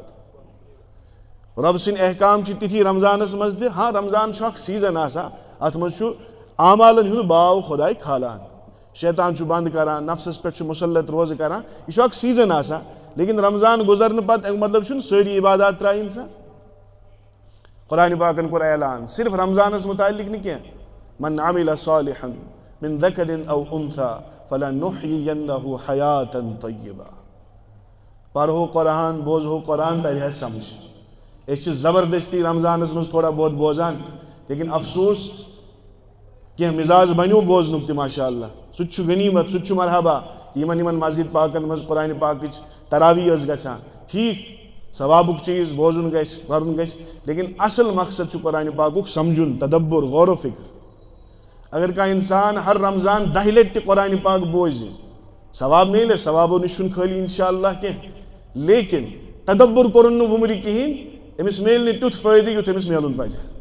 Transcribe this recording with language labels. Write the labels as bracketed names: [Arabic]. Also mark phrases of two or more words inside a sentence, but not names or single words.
[Kashmiri] طاقتور رب سٕنٛدۍ احکام چھِ تِتھی رمضانس مز تہِ ہاں رمضان چھُ اکھ سیزن آسان اتھ مز چھُ اعمالن ہُنٛد باو خداے کھالان شیطان چھُ بند کران نفسس پٮ۪ٹھ چھُ مسلط روزٕ کران یہ چھُ اکھ سیزن آسان لیکن رمضان گزرنہٕ پتہٕ امیُک مطلب چھُنہٕ سٲری عبادات ترٛایہِ انسان قرآن پاکن کوٚر اعلان صرف رمضانس متعلق نہٕ کینٛہہ [Arabic] من عمل صالحا من ذکر او انثى فلنحيينه حیاتا طیبہ [Kashmiri] پرہو قرآن بوزہو قرآن ترِ سمجھ أسۍ چھِ زبردستی رمضانس مز تھوڑا بہت بوزان لیکن افسوس کینٛہہ مزاج بنیو بوزنُک تہِ ماشاء اللہ سُہ تہِ چھُ غنیمت سُہ تہِ چھُ مرحبا یمن مسجد پاکن مز قرآن پاکٕچ تراویح ٲس گژھان ٹھیک ثوابُک چیز بوزُن گژھِ پرُن گژھِ لیکن اصل مقصد چھُ قرآن پاکُک سمجھُن تدبر غور و فکر اگر کانٛہہ انسان ہر رمضان 10 لٹہِ تہِ قرآن پاک بوزِ ثواب میلہِ ثوابو نِش چھُنہٕ خٲلی انشاء اللہ کینٛہہ لیکن تدبر کوٚرُن نہٕ وُمرِ کِہیٖنۍ أمِس میلہِ نہٕ تیُتھ فٲیدٕ یُتھ أمِس میلُن پزِ